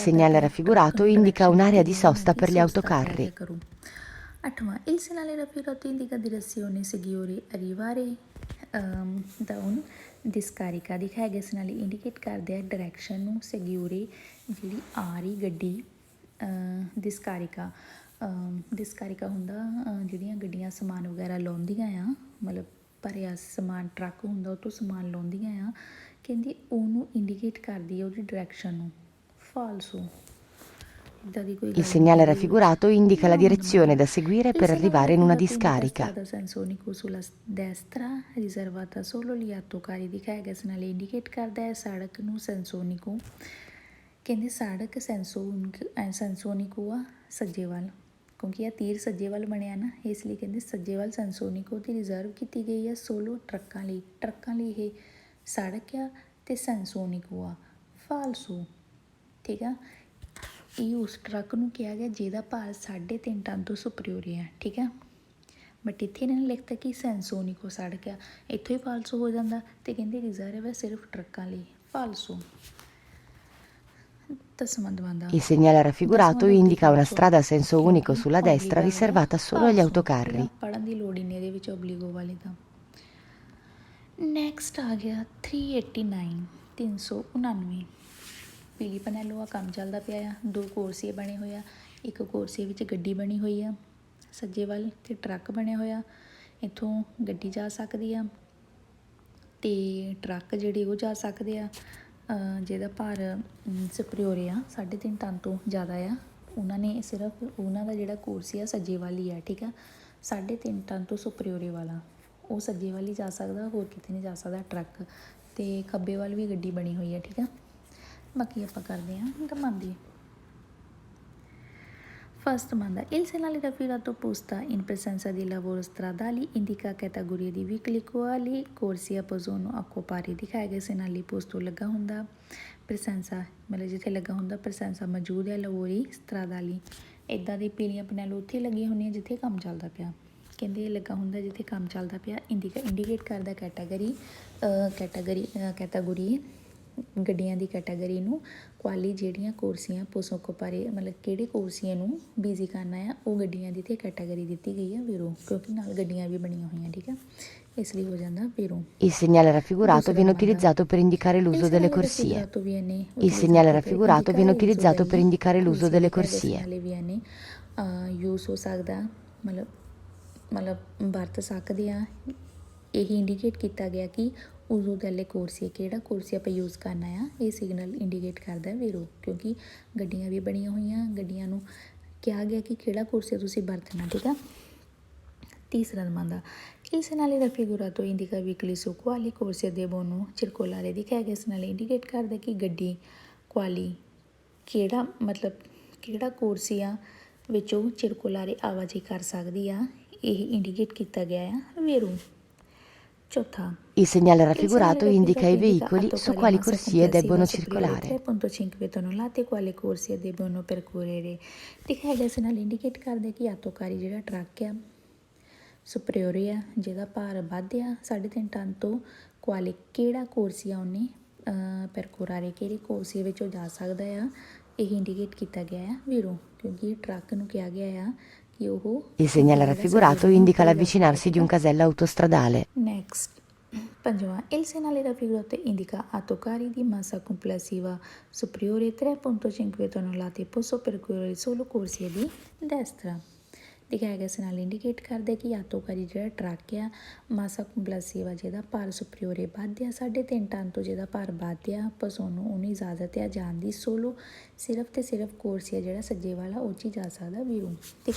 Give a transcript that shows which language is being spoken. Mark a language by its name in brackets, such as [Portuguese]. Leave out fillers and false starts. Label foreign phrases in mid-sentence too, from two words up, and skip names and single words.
[Italian] Il segnale raffigurato indica un'area di sosta per gli autocarri. ਅੱਠਵਾਂ, il segnale raffigurato indica direzione seguire arrivare da un discarica। [Punjabi] ਦਿਖਾਇਆ ਗਿਆ segnale ਇੰਡੀਕੇਟ ਕਰਦੇ ਆ ਡਾਇਰੈਕਸ਼ਨ ਨੂੰ, seguire ਜਿਹੜੀ ਆ ਰਹੀ ਗੱਡੀ, discarica ਹੁੰਦਾ ਜਿਹੜੀਆਂ ਗੱਡੀਆਂ ਸਮਾਨ ਵਗੈਰਾ ਲਾਉਂਦੀਆਂ ਆ, ਮਤਲਬ ਭਰਿਆ ਸਮਾਨ ਟਰੱਕ ਹੁੰਦਾ ਉਹ ਤੋਂ ਸਮਾਨ ਲਾਉਂਦੀਆਂ ਆ, ਕਹਿੰਦੀ ਉਹਨੂੰ ਇੰਡੀਕੇਟ ਕਰਦੀ ਹੈ ਉਹਦੀ ਡਾਇਰੈਕਸ਼ਨ ਨੂੰ। ਫਾਲਸੋ ਇੱਦਾਂ ਦੀ ਕੋਈ [Italian] Il segnale raffigurato indica la direzione da seguire per arrivare in una discarica. strada Sansonico sulla destra riservata solo agli autocarri। [Punjabi] ਦਿਖਾਇਆ ਗਿਆ segnale ਇੰਡੀਕੇਟ ਕਰਦਾ ਹੈ ਸੜਕ ਨੂੰ ਸੈਂਸੋਨਿਕੋ, ਕਹਿੰਦੇ ਸੜਕ ਸੈਂਸੋਨਿਕੋ ਆ ਸੱਜੇ ਵੱਲ, ਕਿਉਂਕਿ ਇਹ ਤੀਰ ਸੱਜੇ ਵੱਲ ਬਣਿਆ ਨਾ, ਇਸ ਲਈ ਕਹਿੰਦੇ ਸੱਜੇ ਵੱਲ ਸੈਂਸੋਨਿਕੋ ਦੀ ਰਿਜ਼ਰਵ ਕੀਤੀ ਗਈ ਹੈ ਸੋਲੋ ਟਰੱਕਾਂ ਲਈ। ਟਰੱਕਾਂ ਲਈ ਇਹ ਸੜਕ ਆ ਅਤੇ ਸੈਂਸੋਨਿਕੋ ਆ। ਫਾਲਸੋ, ਠੀਕ ਆ। ਇਹ ਉਸ ਟਰੱਕ ਨੂੰ ਕਿਹਾ ਗਿਆ ਜਿਹਦਾ ਭਾਰ 3.5 ਟਨ ਤੋਂ ਸੁਪਰੀਓਰ ਹੈ, ਠੀਕ ਆ। ਬਟ ਇੱਥੇ ਇਹਨਾਂ ਨੇ ਲਿਖਤਾ ਕਿ ਸੈਂਸੋਨਿਕੋ ਸੜਕ ਆ, ਇੱਥੋਂ ਹੀ ਫਾਲਸੋ ਹੋ ਜਾਂਦਾ ਅਤੇ ਕਹਿੰਦੇ ਰਿਜ਼ਰਵ ਹੈ ਸਿਰਫ ਟਰੱਕਾਂ ਲਈ। ਫਾਲਸੋ। ਦਸਵਾਂ ਦਮਾਂਦਾ, [Italian] Il segnale raffigurato indica una strada a senso unico sulla destra riservata solo agli autocarri. [Punjabi] ਪੜ੍ਹਨ ਦੀ ਲੋੜ ਹੀ ਨਹੀਂ ਇਹਦੇ ਵਿੱਚ ਓਬਲੀਗੋ ਵਾਲੇ ਤਾਂ। ਨੈਕਸਟ ਆ ਗਿਆ 389। ਪੀਲੀ ਪਨੈਲੋ ਆ ਕੰਮ ਚੱਲਦਾ ਪਿਆ ਆ। 2 ਕੋਰਸੀਏ ਬਣੇ ਹੋਏ ਆ, ਇੱਕ ਕੋਰਸੀਏ ਵਿੱਚ ਗੱਡੀ ਬਣੀ ਹੋਈ ਆ ਸੱਜੇ ਵੱਲ ਅਤੇ ਟਰੱਕ ਬਣਿਆ ਹੋਇਆ। ਇੱਥੋਂ ਗੱਡੀ ਜਾ ਸਕਦੀ ਆ ਅਤੇ ਟਰੱਕ ਜਿਹੜੇ ਉਹ ਜਾ ਸਕਦੇ ਆ ਜਿਹਦਾ ਭਾਰ ਸੁਪਰੀਓਰ ਆ 3.5 ਟਨ ਤੋਂ ਜ਼ਿਆਦਾ ਆ। ਉਹਨਾਂ ਨੇ ਸਿਰਫ ਉਹਨਾਂ ਦਾ ਜਿਹੜਾ ਕੋਰਸੀਆ ਸੱਜੇ ਵੱਲ ਹੀ ਆ, ਠੀਕ ਆ। 3.5 ਟਨ ਤੋਂ ਸੁਪਰੀਓਰੇ ਵਾਲਾ, ਉਹ ਸੱਜੇ ਵੱਲ ਹੀ ਜਾ ਸਕਦਾ, ਹੋਰ ਕਿਤੇ ਨਹੀਂ ਜਾ ਸਕਦਾ ਟਰੱਕ, ਤੇ ਖੱਬੇ ਵੱਲ ਵੀ ਗੱਡੀ ਬਣੀ ਹੋਈ ਹੈ, ਠੀਕ ਆ। ਬਾਕੀ ਆਪਾਂ ਕਰਦੇ ਹਾਂ domande. [Italian] First domanda: il segnale raffigurato posta in presenza di lavori stradali indica categorie di veicoli quali corsia possono occupare. [Punjabi] ਦਿਖਾਇਆ ਗਿਆ [Italian] segnale posto [Punjabi] ਲੱਗਾ ਹੁੰਦਾ, presenza ਮਤਲਬ ਜਿੱਥੇ ਲੱਗਾ ਹੁੰਦਾ presenza ਮੌਜੂਦ ਹੈ, [Italian] lavori stradali [Punjabi] ਇੱਦਾਂ ਦੀ ਪੀਲੀਆਂ ਪਨੈਲ ਉੱਥੇ ਲੱਗੀਆਂ ਹੁੰਦੀਆਂ ਜਿੱਥੇ ਕੰਮ ਚੱਲਦਾ ਪਿਆ। ਕਹਿੰਦੇ ਇਹ ਲੱਗਾ ਹੁੰਦਾ ਜਿੱਥੇ ਕੰਮ ਚੱਲਦਾ ਪਿਆ। ਇੰਡੀਕੇਟ ਕਰਦਾ ਕੈਟਾਗਰੀ ਗੱਡੀਆਂ ਦੀ ਕੈਟਾਗਰੀ ਨੂੰ, ਕੁਆਲੀ ਜਿਹੜੀਆਂ ਕੁਰਸੀਆਂ ਪੋਸੋਕੋਪਾਰੇ ਮਤਲਬ ਕਿਹੜੇ ਕੁਰਸੀਆਂ ਨੂੰ ਬਿਜ਼ੀ ਕਰਨਾ ਆ, ਉਹ ਗੱਡੀਆਂ ਦੀ ਤੇ ਕੈਟਾਗਰੀ ਦਿੱਤੀ ਗਈ ਆ ਵੀਰੋ, ਕਿਉਂਕਿ ਨਾਲ ਗੱਡੀਆਂ ਵੀ ਬਣੀਆਂ ਹੋਈਆਂ, ਠੀਕ ਆ, ਇਸ ਲਈ ਹੋ ਜਾਂਦਾ ਵੀਰੋ। [Italian] Il segnale raffigurato viene utilizzato per indicare l'uso delle corsie. Il segnale raffigurato viene utilizzato per indicare l'uso delle corsie. [Punjabi] ਯੂਜ਼ ਹੋ ਸਕਦਾ, ਮਤਲਬ ਵਰਤ ਸਕਦੇ ਆ। ਇਹ ਇੰਡੀਕੇਟ ਕੀਤਾ ਗਿਆ ਕਿ [Italian] uso delle corsie, [Punjabi] ਕਿਹੜਾ ਕੋਰਸੀ ਆਪਾਂ ਯੂਜ਼ ਕਰਨਾ ਆ, ਇਹ ਸਿਗਨਲ ਇੰਡੀਕੇਟ ਕਰਦਾ ਵੀਰੋ, ਕਿਉਂਕਿ ਗੱਡੀਆਂ ਵੀ ਬਣੀਆਂ ਹੋਈਆਂ, ਗੱਡੀਆਂ ਨੂੰ ਕਿਹਾ ਗਿਆ ਕਿ ਕਿਹੜਾ ਕੋਰਸੀਆ ਤੁਸੀਂ ਵਰਤਣਾ, ਠੀਕ ਆ। [Italian] ਤੀਸਰਾ domanda: il segnale raffigurato indica veicoli su quali corsie devono circolare. [Punjabi] ਦਿਖਾਇਆ ਗਿਆ ਇਸ ਨਾਲ ਇੰਡੀਕੇਟ ਕਰਦਾ ਕਿ ਗੱਡੀ ਕੁਆਲੀ ਕਿਹੜਾ ਮਤਲਬ ਕਿਹੜਾ ਕੋਰਸੀਆ ਵਿੱਚੋਂ ਚਿਰਕੁਲਾਰੇ ਆਵਾਜਾਈ ਕਰ ਸਕਦੀ ਆ, ਇਹ ਇੰਡੀਕੇਟ ਕੀਤਾ ਗਿਆ ਆ ਵੀਰੋ। ਚੌਥਾ: [Italian] Il segnale raffigurato indica i veicoli su quali corsie debbono circolare. 3.5 tonnellate quale corsie debbono percorrere. [Punjabi] ਦਿਖਾਇਆ ਗਿਆ ਇਸ ਨਾਲ ਇੰਡੀਕੇਟ ਕਰਦਾ ਕਿ ਆਤੋਕਾਰੀ ਜਿਹੜਾ ਟਰੱਕ ਆ ਸੁਪਰੀਓਰੇ ਆ, ਜਿਹਦਾ ਭਾਰ ਵੱਧ ਆ 3.5 ਟਨ ਤੋਂ, ਕੁਆਲੇ ਕਿਹੜਾ ਕੋਰਸੀਆ ਉਹਨੇ ਪੈਰਕੋਰਾਰੇ ਕਿਹੜੇ ਕੋਰਸੀਏ ਵਿੱਚੋਂ ਜਾ ਸਕਦਾ ਆ, ਇਹ ਇੰਡੀਕੇਟ ਕੀਤਾ ਗਿਆ ਆ ਵੀਰੋ, ਕਿਉਂਕਿ ਟਰੱਕ ਨੂੰ ਕਿਹਾ ਗਿਆ ਆ ਕਿ ਉਹ [Italian] Il segnale raffigurato indica l'avvicinarsi di un casello autostradale. [Punjabi] ਨੈਕਸਟ ਪੰਜਵਾਂ: [Italian] il segnale raffigurato indica autocarri di massa complessiva superiore 3.5 tonnellate posso percorrere solo corsie di destra. [Punjabi] ਦਿਖਾਇਆ ਗਿਆ ਇਸ ਨਾਲ ਇੰਡੀਕੇਟ ਕਰਦੇ ਕਿ ਆਟੋਕਾਰੀ ਜਿਹੜਾ ਟਰੱਕ ਆ [Italian] massa complessiva, [Punjabi] ਜਿਹਦਾ ਭਾਰ ਸੁਪਰੀਓਰੇ ਵੱਧ ਆ 3.5 ਟਨ ਤੋਂ, ਜਿਹਦਾ ਭਾਰ ਵੱਧ ਆ ਪਸੋਨੂੰ ਉਹਨੂੰ ਇਜਾਜ਼ਤ ਆ ਜਾਣ ਦੀ, ਸੋਲੋ ਸਿਰਫ ਤੇ ਸਿਰਫ ਕੋਰਸੀਆ ਜਿਹੜਾ ਸੱਜੇ ਵਾਲਾ ਉਹ 'ਚ ਹੀ ਜਾ ਸਕਦਾ ਵੀਰੋ, ਠੀਕ ਆ।